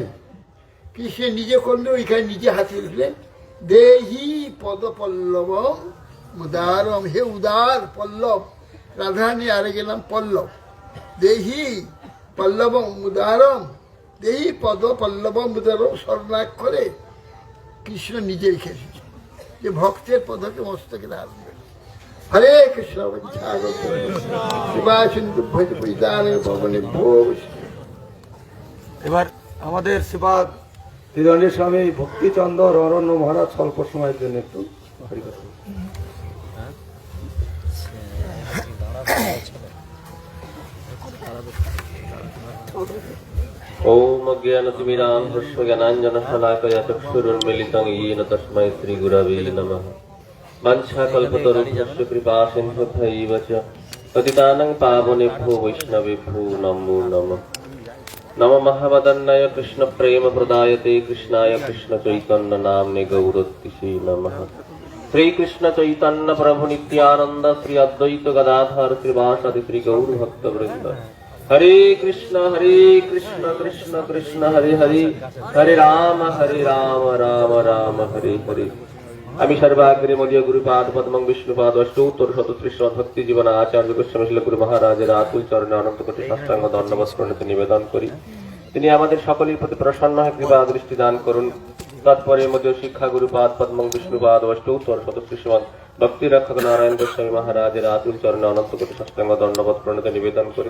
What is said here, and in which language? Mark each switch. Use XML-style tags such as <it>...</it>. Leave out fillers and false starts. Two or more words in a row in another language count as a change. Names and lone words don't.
<bn>কি সে নিজে করলে ওইখানে নিজে হাতে লিখলেন,</bn> <sa>দেহি পদ পল্লবম মুদারম,</sa> <bn>হে উদার পল্লব, রাধারানী আরে গেলাম পল্লব,</bn> <sa>দেহি পল্লবম মুদারম, দেহি পদ পল্লবম মুদারম,</sa> <bn>স্বর্ণাক্ষরে কৃষ্ণ নিজে লিখে এসেছে যে ভক্তের পদকে মস্তকে ধারণ করে।</bn> <sa>হরে কৃষ্ণ</sa> <bn>এবার আমাদের সেবা ত্রিদণ্ডী স্বামী ভক্তিচন্দ্র অরণ্য মহারাজ স্বল্প সময়ের জন্য একটু হরিকথা।</bn> <sa>ओम अज्ञानतिमिरान्धस्य ज्ञानाञ्जनशलाकया चक्षुरुन्मीलितं येन तस्मै श्रीगुरवे नमः। वाञ्छाकल्पतरुभ्यश्च कृपासिन्धुभ्यैव च पतितानां पावनेभ्यो वैष्णवेभ्यो नमो नमः। नमो महावदन्नाय कृष्णप्रेमप्रदायते कृष्णाय कृष्णचैतन्यनाम्ने गौरतिसे नमः। श्रीकृष्णचैतन्य प्रभु नित्यानन्द श्री अद्वैत गदाधर श्रीवासदि श्री गौरभक्तवृन्द। हरे कृष्ण कृष्ण कृष्ण हरे हरे, हरे राम राम राम हरे हरे।</sa> <bn>আমি সর্বাগ্রে মদীয় গুরুপাদ পদ্মং বিষ্ণুপাদ অষ্টোত্তর শতত্রিশ ভক্তি জীবন আচার্য গোস্বামী শিল গুরু মহারাজের আকুল চরণে অনন্ত কোটি সাষ্টাঙ্গ দণ্ডবৎ প্রণীত নিবেদন করি। তিনি আমাদের সকলের প্রতি প্রসন্ন হয়ে কৃপা দৃষ্টি দান করুন। তৎপরে মধ্যে শিক্ষা গুরুপাদ পদ্মং বিষ্ণুপাদ অষ্টোত্তর শতত্রিশ ভক্তি রক্ষক নারায়ণ গোস্বামী মহারাজের আতুল চরণে অনন্ত কোটি সাষ্টাঙ্গ দণ্ডবৎ প্রণীত নিবেদন করি।</bn>